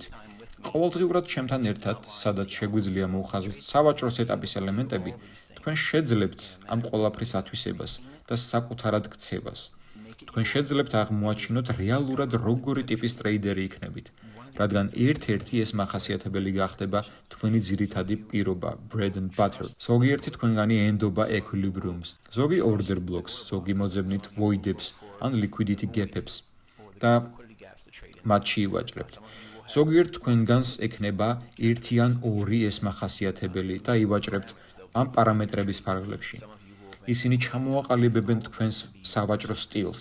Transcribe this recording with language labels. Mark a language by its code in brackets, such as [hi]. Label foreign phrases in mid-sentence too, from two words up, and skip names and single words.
[ka] ყოველდღიურად ჩემთან ერთად, სადაც შეგვიძლია მოუხაზოთ სავაჭრო სეტაპის ელემენტები, თქვენ შეძლებთ ამ ყველაფრის ათვისებას და საკუთარად ქცევას. თქვენ შეძლებთ აღმოაჩინოთ რეალურად როგორი ტიპის ტრეიდერი იქნებით, რადგან ერთ-ერთი ეს მახასიათებელი გახდება თქვენი ძირითადი პირობა, [en] bread and butter. [ka] ზოგიერთი თქვენგანი ენდობა equilibrium-ს, ზოგი [en] order blocks, [ka] ზოგი მოძებნით void-ებს ან [en] liquidity gap- [ka] ებს და მათში ივაჭრებთ. ზოგიერთ თქვენგანს ექნება ერთი ან ორი ეს მახასიათებელი და ივაჭრებთ ამ პარამეტრების ფარგლებში. ისინი ჩამოაყალიბებენ თქვენს სავაჭრო სტილს.